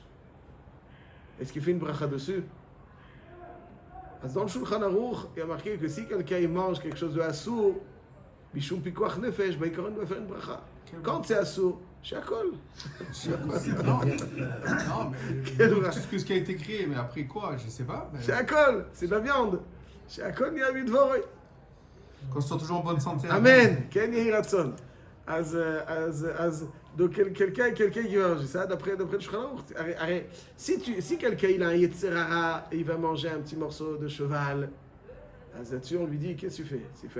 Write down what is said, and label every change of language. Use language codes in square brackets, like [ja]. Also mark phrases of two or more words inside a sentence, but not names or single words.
[fr] Est-ce qu'il fait une bracha dessus? Dans le Shulchan Aruch, il y a marqué que si quelqu'un mange quelque chose de assour, [he] משום פיקוח נפש, [fr] il doit faire une bracha. Quand c'est [he] אסור, שהכל. [fr] Non, mais tout ce qui a été créé, mais après quoi, je sais pas. Mais... Shakol, c'est de la viande. [he] שהכל נהיה בדברו. [fr] Qu'on soit toujours en bonne santé. [he] Amen. כן יהי רצון. [fr] Donc quelqu'un qui va manger ça, d'après le Shulchan Aruch, si quelqu'un il a un Yetzerara et il va manger un petit morceau de cheval, là-dessus on lui dit, qu'est-ce que tu fais?